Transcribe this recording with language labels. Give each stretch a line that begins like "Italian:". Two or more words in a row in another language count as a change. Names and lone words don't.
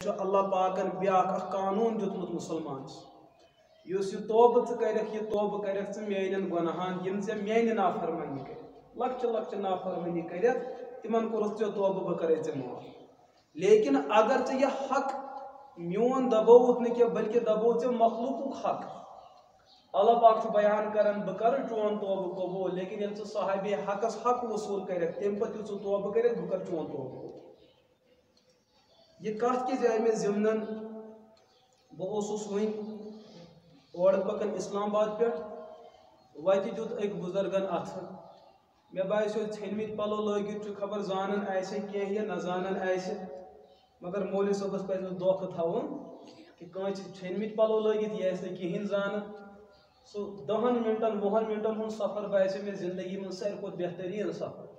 Kashmiri: اللہ پاکن بیاکھ قانون دیتمت مسلمانس یس یہ توبہ کرکھ یہ توبہ کرکھ ژٕ میانین گناہان یم ژےٚ میانہِ نافرمانی کر لکچہ لکچہ نافرمانی کرتھ تمن کورُتھ ژےٚ توبہ بہ کرے ژےٚ معاف لیکن اگر ژےٚ یہ حق میون دبوت نہ کینٛہہ بلکہ دبوت ژےٚ مخلوقُک حق اللہ پاک چھُ بیان کران بہ کر چون توبہ قبول لیکن ییٚلہِ ژٕ صاحبِ حقس حق وصول کرکھ تمہِ پتہٕ ییٚلہِ ژٕ توبہ کرکھ بہ کر چون توبہ قبول یہ کت کس آئی مے ضمن بہس ون اور پکان اسلام آباد پہ وتہ دیت اک بزرگن اتھ مے باسیو ژھنمت پلو لگت خبر زانن آسے کینٛہہ یا نہ زانن آسے مگر مولوی صٲبس پزِ نہٕ دھوکہ تھاوُن کہ کٲنٛسہِ ژھنمت پلو لگت یہ آسہِ نہٕ کہیٖنۍ زانن سُہ 10 منٹن 20 منٹن ہُنٛد سفر باسیو مے زندگی منٛز ساروی کھۄتہٕ بہتریٖن سفر